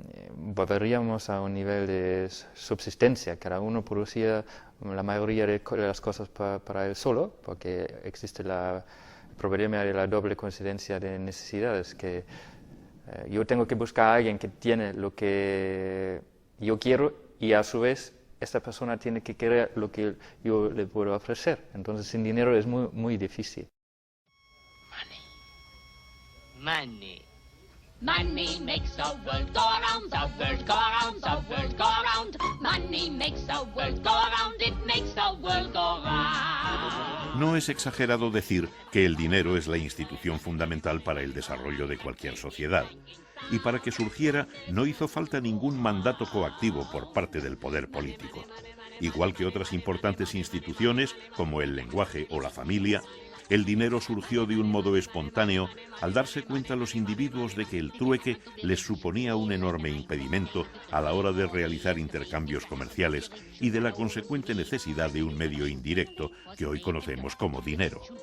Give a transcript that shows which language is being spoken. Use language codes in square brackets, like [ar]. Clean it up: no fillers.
[es] Volveríamos a un nivel de subsistencia, cada uno producía la mayoría de las cosas para él solo, porque existe el problema de la doble coincidencia de necesidades, que yo tengo que buscar a alguien que tiene lo que yo quiero y a su vez esta persona tiene que querer lo que yo le puedo ofrecer. Entonces sin dinero es muy, muy difícil. [en] Money. Money makes the world go around, the world go around, the world go around. Money makes the world go around, it makes the world go round. [es] No es exagerado decir que el dinero es la institución fundamental para el desarrollo de cualquier sociedad. Y para que surgiera no hizo falta ningún mandato coactivo por parte del poder político. Igual que otras importantes instituciones, como el lenguaje o la familia, el dinero surgió de un modo espontáneo al darse cuenta los individuos de que el trueque les suponía un enorme impedimento a la hora de realizar intercambios comerciales y de la consecuente necesidad de un medio indirecto que hoy conocemos como dinero.